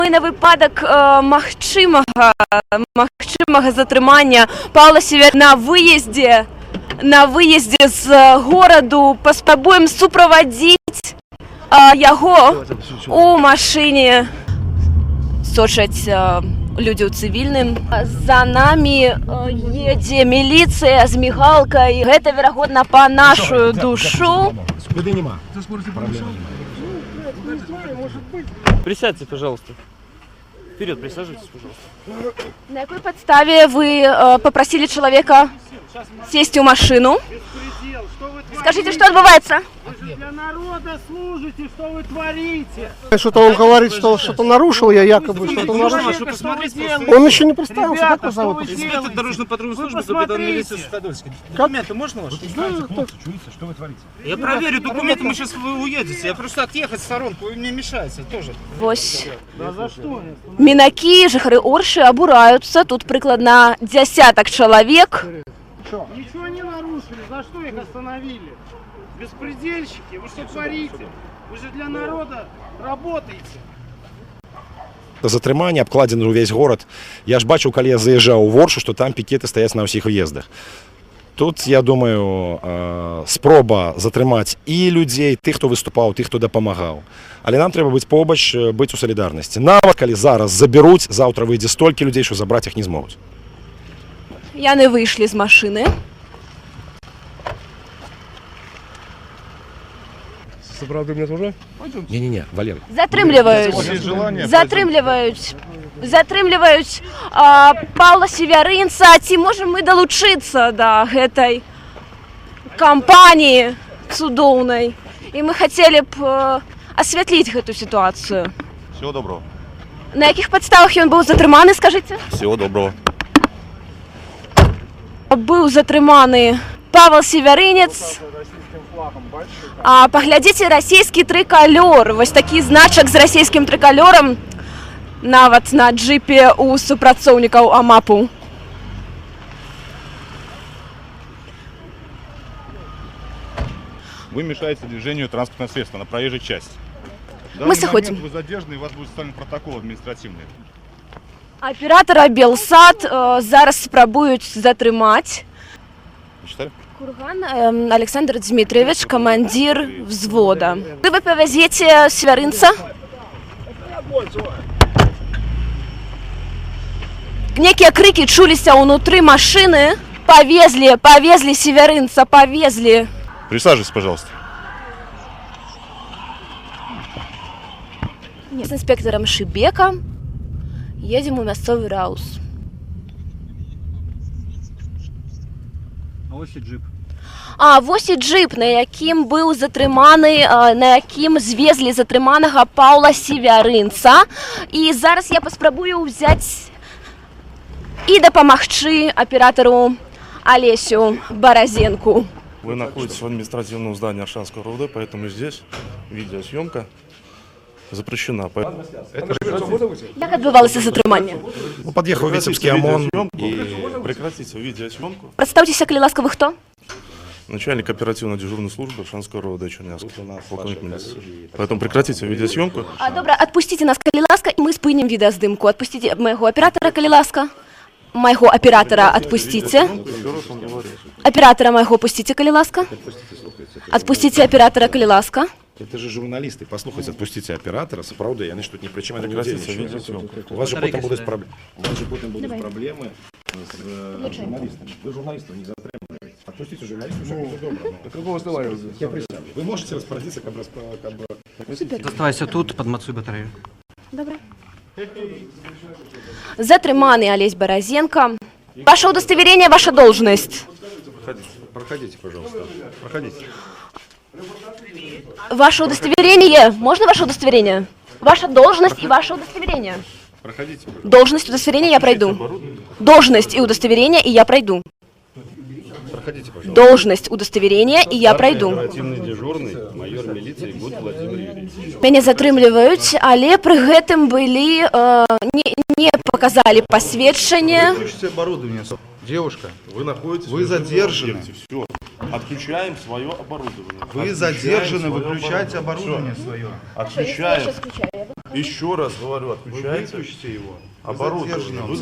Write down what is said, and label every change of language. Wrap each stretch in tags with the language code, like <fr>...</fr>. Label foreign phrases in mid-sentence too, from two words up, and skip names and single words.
<be>На выпадак магчымага затрымання Паўла Севярынца на выездзе з гораду паспрабуем суправадзіць яго у машыне. Сочаць людзі ў цывільным. За намі едзе міліцыя з мігалкай. Гэта, верагодна, па нашу душу.</be> <ru>Присядьте, пожалуйста. Вперед, присаживайтесь, пожалуйста. На какой подставе вы попросили человека сесть в машину? Скажите, что отбывается? Вы же для народа служите, что вы творите? Что-то он говорит, что что-то нарушил, я якобы что-то нарушил. Он еще не представился, как вас зовут? Инспектор дорожно-патрульной службы, капитан милиции Суходольский. Документы можно ваши? Что вы творите? Я проверю документы, мы сейчас вы уедете. Я просто отъехать в сторонку, вы мне мешаете тоже.</ru> <be>Вось.</be> <ru>Да за что?</ru> <be>Мінакі, жыхары Оршы абураюцца. Тут прыкладна дзясятак чалавек.</be> <ru>Ничего не нарушили, за что их остановили? Беспредельщики, вы что творите? Вы же для народа работаете.</ru> <be>Затрыманне, абкладзены ўвесь горад. Я ж бачыў, калі я заязджаў у Воршу, што там пікеты стаяць на ўсіх уездах. Тут, я думаю, спроба затрымаць і людзей, тых, хто выступаў, тых, хто дапамагаў. Але нам трэба быць побач, быць у салідарнасці. Нават калі зараз забяруць, заўтра выйдзе столькі людзей, што забраць іх не змогуць. Яны выйшлі з машыны.</be> <ru>Сопровождение тоже? Не-не-не, Валер.</ru> <be>Затрымліваюць Паўла Севярынца. Ці можам мы далучыцца да гэтай кампаніі цудоўнай? І мы хацелі б асвятліць гэту сітуацыю.</be> <ru>Всего доброго.</ru> <be>На якіх падставах ён быў затрыманы, скажыце?</be> <ru>Всего доброго.</ru> <be>Быў затрыманы Павел Севярынец. Паглядзіце, расійскі трыкалёр. Вось такі значак з расійскім трыкалёрам нават на джипе у супрацоўнікаў АМАПу.</be> <ru>Вы мешаете движению транспортного средства на проезжей части. Мы сыходим. Вы задержаны, и у вас будет составлен протокол административный.</ru> <be>Аператора Белсат зараз спрабуюць затрымаць.</be> <ru>Курган Александр Дмитриевич, командир взвода. Вы повезете Севярынца? Некие крики</ru> <be>чуліся ўнутры машины.</be> <ru>Повезли Севярынца, повезли. Присаживайтесь, пожалуйста. С инспектором Шибека едем у мясцовый раус.</ru> <be>Ось і джип. Вось і джип, на якім быў затрыманы, на якім звезлі затрыманага Паўла Севярынца. І зараз я паспрабую ўзяць і дапамагчы аператару Олесю Баразенку.</be> <ru>Вы находитесь в административном здании Аршанского РОВД, поэтому здесь видеосъемка запрещена.</ru> <be>Як адбывалася затрыманне? Пад'ехаў віцебскі ОМОН</be> <ru>и прекратите видеосъемку.</ru> <be>Прадстаўцеся, калі ласка, вы хто?</be> <ru>Начальник оперативно-дежурной службы Аршанского РОВД Чернявск, полковник милиции. Поэтому прекратите видеосъемку.</ru> <be>Добра, адпусціце нас, калі ласка, і мы спынем відэаздымку. Адпусціце майго аператара, калі ласка. Майго аператара адпусціце. Аператара майго пусціце, калі ласка. Адпусціце аператара, калі ласка.</be> <ru>Это же журналисты. Послухайте, отпустите оператора,</ru> <be>сапраўды, яны ж тут</be> <ru>ни при чем. У вас же потом будут проблемы с журналистами. Вы журналистов не затримываете. Отпустите журналистов, все будет добро. Какого основания? Вы можете распорядиться, как бы... Оставайся тут, подмацуй батарею. Добре.</ru> <be>Затрыманы Олесь Баразенко.</be> <ru>Ваше удостоверение, ваша должность. Проходите, пожалуйста. Проходите. Ваше удостоверение. Можно ваше удостоверение? Ваша должность и ваше удостоверение. Проходите. Должность, удостоверение я пройду. Должность и удостоверение, и я пройду. Проходите, пожалуйста. Должность, удостоверение, и я пройду. Оперативный дежурный, майор милиции Гуд Владимир Юрьевич.</ru> <be>Мяне затрымліваюць, але пры гэтым былі не показалі пасведчанне.</be> <ru>Девушка, Вы находитесь Вы в режиме задержаны. объекте. Все. Отключаем свое оборудование. вы Отключаем задержаны, свое выключайте оборудование Всё. свое. Отключаем. Еще раз говорю, Вы отключайте выключите его. Вы оборудование. задержаны. Вы</ru>